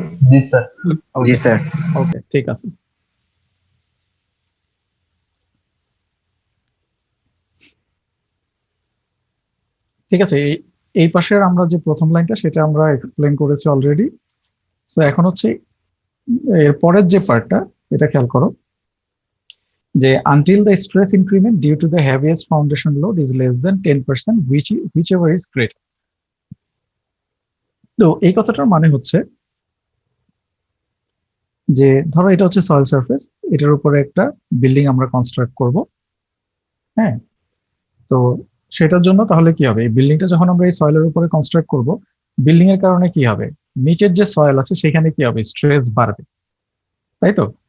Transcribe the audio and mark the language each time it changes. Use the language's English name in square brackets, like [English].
[Bangla] জি sir. জি sir. ওকে, ঠিক আছে। ঠিক আছে, এই পাশের আমরা যে প্রথম লাইনটা সেটা আমরা এক্সপ্লেন করেছি অলরেডি। সো এখন হচ্ছে এর পরের যে পার্টটা, এটা খেয়াল করো যে [English] until the stress increment due to the heaviest foundation load is less than 10%, whichever is greater. [Bangla] তো এই কথাটার মানে হচ্ছে যে ধরো এটা হচ্ছে সয়েল সারফেস, এটার উপরে একটা বিল্ডিং আমরা কনস্ট্রাক্ট করব। হ্যাঁ, তো সেটার জন্য তাহলে কি হবে, এই বিল্ডিংটা যখন আমরা এই সয়েলের উপরে কনস্ট্রাক্ট করব, বিল্ডিং এর কারণে কি হবে, নিচের যে সয়েল আছে সেখানে কি হবে, স্ট্রেস বাড়বে, তাই তো?